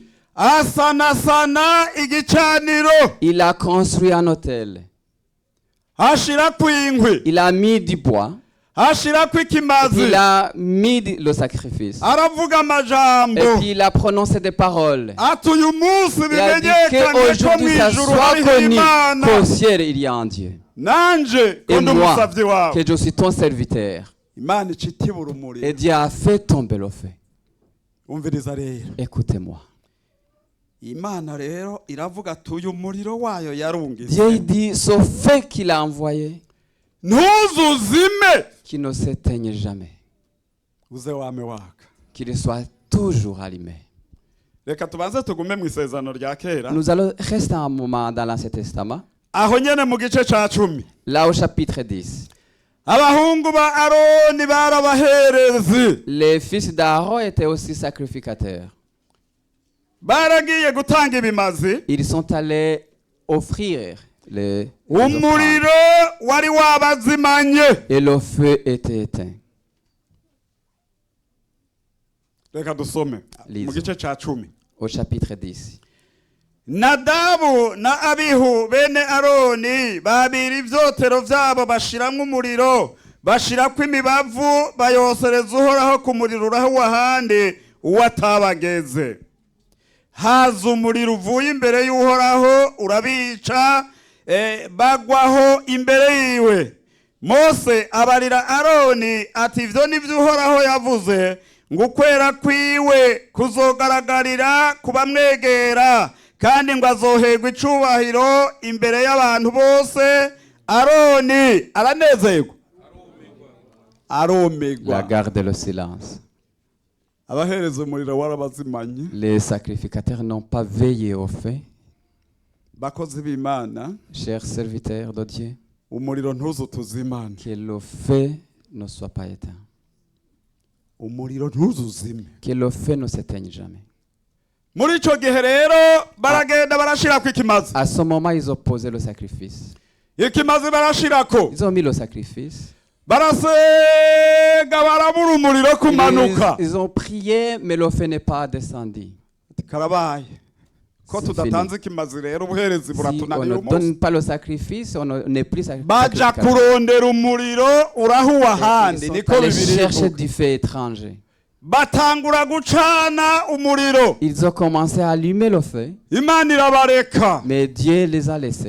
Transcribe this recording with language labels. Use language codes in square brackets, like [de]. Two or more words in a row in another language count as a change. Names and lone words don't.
[rn] asanasana igicaniro, [fr] il a construit un autel. [rn] ashirako inkwi, [fr] Il a mis du bois. [rn] ashirako ikimazi, [fr] Il a mis le sacrifice. [rn] aravuga amajambo, [fr] Et puis il a prononcé des paroles. [rn] ati uyu munsi [fr] Il a dit [rn] bimenyekane ko [fr] qu'aujourd'hui ça [rn] mw'ijuru [fr] soit [rn] hariho [fr] connu [rn] Imana. [fr] qu'au ciel il y a un Dieu. [rn] Nanje ko [fr] Et [rn] ndi [fr] moi, [rn] umusavyi wawe. [fr] que je suis ton serviteur. [rn] Imana ica itibura umuriro. [fr] Et Dieu a fait tomber le feu. [rn] Umviriza rero, [fr] Écoutez-moi. [rn] Imana rero iravuga ati uyu muriro wayo yarungize, [fr] Dieu il dit, ce feu qu'il a envoyé, [rn] ntuzuzime, [fr] qu'il ne s'éteigne jamais. [rn] uze wame waka. [fr] Qu'il soit toujours allumé. [rn] Reka tubanze tugume mu isezerano rya kera, [fr] Nous allons rester un moment dans l'Ancien Testament. [rn] aho nyene mu gice ca 10. [fr] Là au chapitre 10. [rn] Abahungu ba Aroni barabaherezi, [fr] Les fils d'Aaron étaient aussi sacrificateurs. [rn] baragiye gutanga ibimazi, [fr] Ils sont allés offrir les offrandes. [rn] umuriro wari wabazimanye. [fr] Et le feu était éteint. [rn] Reka dusome mu gice ca 10. [fr] Au chapitre 10. [rn] Nadabu na Abihu bene Aroni babira ivyotero vyabo bashiramwo umuriro, bashirako imibavu, bayosereza uhoraho ku muriro uraho ahandi uwatabageze. Haza umuriro uvuye imbere y'uhoraho urabica, bagwaho imbere yiwe. Mose abarira Aroni ati ivyo nivyo uhoraho yavuze, ngo ukwera kwiwe kuzogaragarira kubamwegera, kandi ngo azoherwa icubahiro imbere y'abantu bose. Aroni aranezerwa, aromegwa. [fr] La garde le silence. [rn] Abahereza umuriro warabazimanye. [fr] Les sacrificateurs n'ont pas veillé au feu. [rn] Bakozi b'Imana, [fr] Chers serviteurs de Dieu, [rn] umuriro ntuzutuzimane. [fr] que le feu ne soit pas éteint. [rn] Umuriro ntuzuzime. [fr] Que le feu ne s'éteigne jamais. [rn] Muri ico gihe rero baragenda barashirako ikimazi. [fr] À ce moment, ils ont posé le sacrifice. [rn] Ikimazi barashirako. [fr] Ils ont mis le sacrifice. [rn] Barasenga barabura umuriro kumanuka. [fr] Ils ont prié, mais le feu n'est pas descendu. [rn] Karabaye. ko [fr] c'est [rn] tudatanze [fr] fini. [rn] ikimazi rero ubuherezi [fr] Si on [rn] buratunanira [fr] ne [rn] umunsi [fr] donne pas le sacrifice, on n'est plus [rn] baja [fr] sacrificateur. [rn] kurondera umuriro urahuwa [fr] Et [rn] ahandi [fr] ils sont [rn] niko [fr] allés [rn] bibiri [fr] chercher [rn] bivuga. [fr] du feu étranger. [rn] Batangura gucana umuriro [fr] Ils ont commencé à allumer le feu, [rn] imana irabareka [fr] mais Dieu les a laissés.